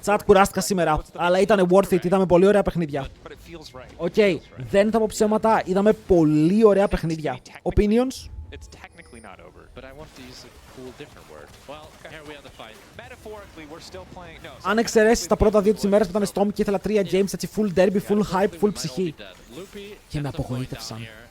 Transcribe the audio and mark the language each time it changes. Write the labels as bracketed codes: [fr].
[el] Τσάτ, κουράστηκα σήμερα, αλλά ήταν worth it, είδαμε πολύ ωραία παιχνίδια. Οκ, δεν θα πω ψέματα, είδαμε πολύ ωραία παιχνίδια. [en] Opinions? It's technically not over. But I want to use a cool different word. Well, here we have the fight. Metaphorically, we're still playing. No. [el] Αν εξαιρέσεις τα πρώτα 2 τις ημέρες που ήταν Storm και ήθελα 3 games, έτσι full derby, full hype, full ψυχή. Και με απογοήτευσαν.